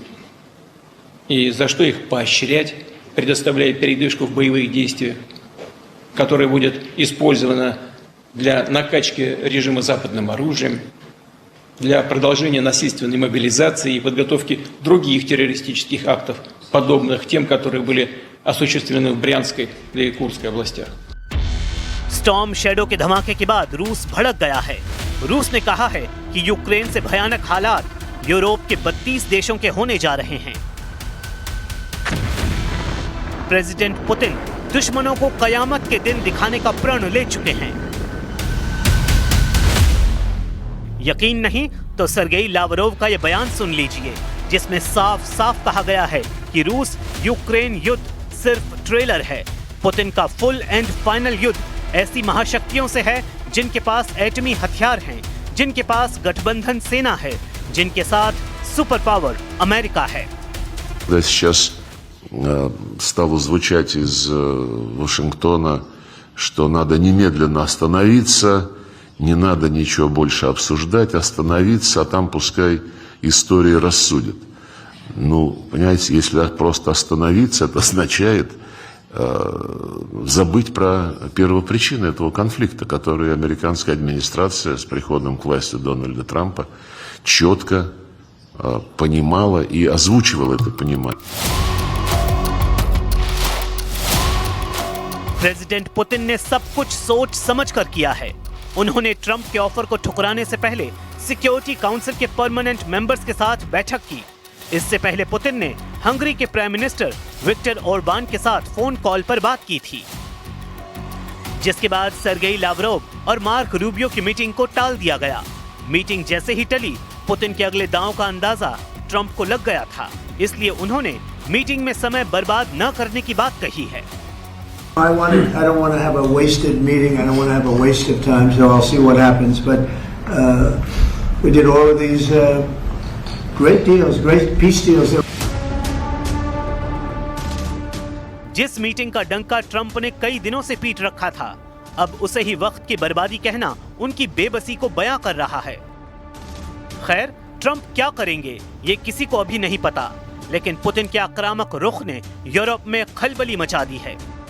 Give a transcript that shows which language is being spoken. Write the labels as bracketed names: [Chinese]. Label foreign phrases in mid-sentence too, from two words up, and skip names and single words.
[Russian] И за что их поощрять, предоставляя передышку в боевых действиях, которая будет использована для накачки режима западным оружием, для продолжения насильственной мобилизации и подготовки других террористических актов, подобных тем, которые были осуществлены в Брянской и Курской областях. [Hindi] स्टॉर्म शैडो के धमाके के बाद रूस भड़क गया है। रूस ने कहा है कि यूक्रेन से भयानक हालात यूरोप के 32 देशों के होने जा रहे हैं। प्रेसिडेंट पुतिन दुश्मनों को कयामत के दिन दिखाने का प्रण ले चुके हैं। यकीन नहीं तो सर्गेई लावरोव का यह बयान सुन लीजिए, जिसमें साफ साफ कहा गया है कि रूस यूक्रेन युद्ध सिर्फ ट्रेलर है। पुतिन का [English] full and final [Hindi] युद्ध ऐसी महाशक्तियों से है जिनके पास एटमी हथियार हैं, जिनके पास गठबंधन सेना है, जिनके साथ [English] super power [Hindi] अमेरिका है। [Russian] Когда сейчас стало звучать из Вашингтона, что надо немедленно остановиться, не надо ничего больше обсуждать, остановиться, а там пускай история рассудит. Ну, понимаете, если просто остановиться, это означает забыть про первопричины этого конфликта, который американская администрация с приходом к власти Дональда Трампа четко понимала и озвучивала это понимание. [Hindi] प्रेसिडेंट पुतिन ने सब कुछ सोच समझकर किया है। उन्होंने ट्रंप के ऑफर को ठुकराने से पहले [English] security council [Hindi] के [English] permanent members [Hindi] के साथ बैठक की। इससे पहले पुतिन ने हंगरी के [English] prime minister [Hindi] विक्टर ओरबान के साथ फोन कॉल पर बात की थी, जिसके बाद सर्गेई लावरोव और मार्क रूबियो की मीटिंग को टाल दिया गया। मीटिंग जैसे ही टली, पुतिन के अगले दांव का अंदाजा ट्रंप को लग गया था, इसलिए उन्होंने मीटिंग में समय बर्बाद न करने की बात कही है। [English] I don't want to have a wasted meeting. I don't want to have a waste of time. So I'll see what happens. But we did all of these great deals, great peace deals. [Hindi] जिस मीटिंग का डंका ट्रंप ने कई दिनों से पीट रखा था, अब उसे ही वक्त की बर्बादी कहना उनकी बेबसी को बयां कर रहा है। खैर, ट्रंप क्या करेंगे ये किसी को अभी नहीं पता, लेकिन पुतिन के आक्रामक रुख ने यूरोप में खलबली मचा दी है।